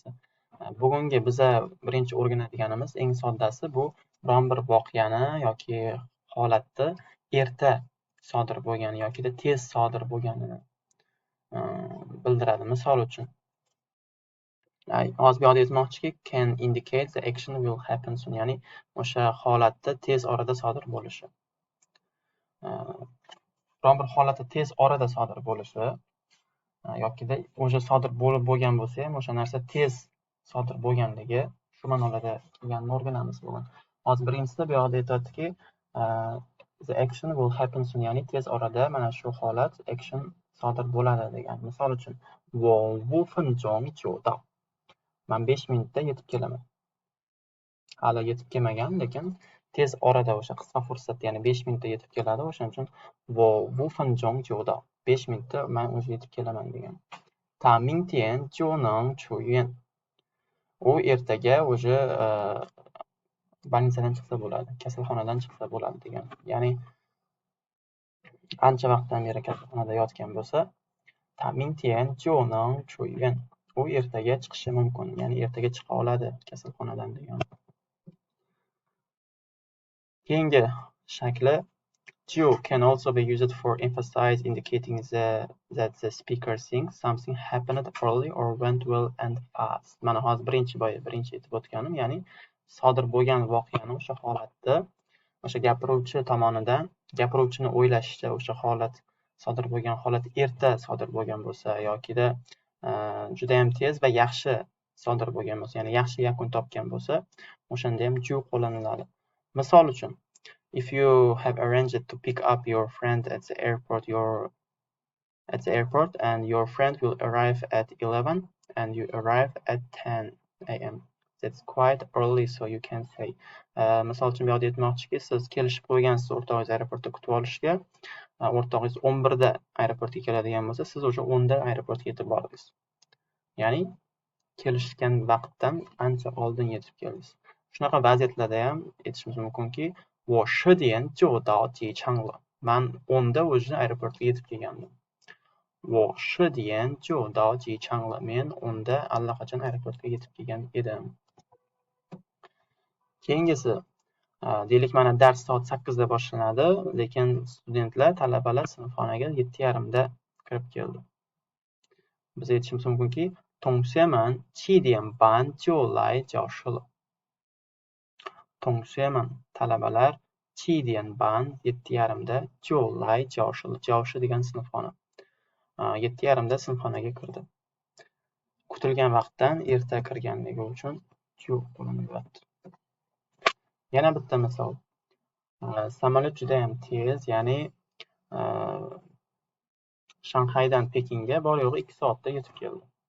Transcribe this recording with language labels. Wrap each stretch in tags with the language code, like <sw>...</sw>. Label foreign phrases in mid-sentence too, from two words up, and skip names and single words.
<uz>Bugungi biza birinchi o'rganadiganimiz eng soddasi bu biron bir voqeani yoki holatni erta sodir bo'lgani yoki tez sodir bo'lganini bildiradi. Misol uchun hozir bu yerda aytmoqchiki</uz> <en>can indicate the action will happen soon,</en> <uz>ya'ni o'sha holatda tez orada sodir bo'lishi. Biron bir holatda tez orada sodir bo'lishi yoki o'sha sodir bo'lib bo'lgan bo'lsa ham o'sha narsa tez sodir bo'lganligi shu ma'nolarda kelganini o'rganamiz bugun. Hozir birinchisida bu yerda aytadiki</uz> <en>the action will happen soon,</en> <uz>ya'ni tez orada mana shu holat action sodir bo'ladi degan. Misol uchun</uz> <zh>我5分钟就到.</zh> <uz>Men 5 minutda yetib kelaman. Hali yetib kelmagan, lekin tez orada o'sha qisqa fursatda, ya'ni 5 minutda yetib keladi. O'shaning uchun</uz> <zh>我5分钟就到.</zh> <uz>5 minutda men o'sha yetib kelaman degan.</uz> <zh>他明天就能出院.</zh> <uz>U ertaga o'sha больницаdan chiqsa bo'ladi, kasalxonadan chiqsa bo'ladi degan. Ya'ni ancha vaqtdan beri kasalxonada yotgan bo'lsa,</uz> <zh>他明天就能出院.</zh> <uz>U ertaga chiqishi mumkin, ya'ni ertaga chiqa oladi kasalxonadan degan. Keyingi shakli</uz> <en>ju can also be used for emphasize, indicating that the speaker thinks something happened early or went well and fast.</en> <uz>Mana hozir birinchi aytib o'tganim, ya'ni sodir bo'lgan voqeani o'sha holatda o'sha gapiruvchi tomonidan gapiruvchini o'ylashicha o'sha holat sodir bo'lgan holat erta sodir bo'lgan bo'lsa yokida juda ham tez va yaxshi sodir bo'lgan bo'lsa, ya'ni yaxshi yakun topgan bo'lsa, o'shanda ham ju qo'llaniladi. Misol uchun</uz> <en>If you have arranged to pick up your friend at the airport, and your friend will arrive at 11 and you arrive at 10 a.m. That's quite early, so you can say.</en> <uz>Misol uchun bu yerda aytmoqchiki, siz kelishib qo'ygansiz o'rtog'ingiz aeroportda kutib olishga. O'rtog'ingiz 11 da aeroportga keladigan bo'lsa, siz o'sha 10 da aeroportga yetib bordingiz. Ya'ni kelishgan vaqtdan ancha oldin yetib keldingiz. Shunaqa vaziyatlarda ham aytishimiz mumkinki,</uz> <zh>我10点就到机场了.</zh> <uz>Men 10 da o'sha aeroportga yetib kelgandim.</uz> <zh>我10点就到机场了.</zh> <uz>Men 10 da allaqachon aeroportga yetib kelgan edim. Keyingisi, deylik mana dars soat 8 da boshlanadi, lekin studentlar, talabalar sinfxonaga 7:30 da kirib keldi. Biz aytishimiz mumkinki,</uz> <zh>同学们7点半就来教室了. 同学们 talabalar 7点半 7:30 da 就来教室了.</zh> <uz>教室 degan sinfxona. 7:30 da sinfxonaga kirdi. Kutilgan vaqtdan erta kirganligi uchun ju qo'llanyapti. Yana bitta misol. Samolyot juda ham tez, ya'ni Shanxaydan Pekinga bor yo'g'i 2 soatda yetib keldi.</uz>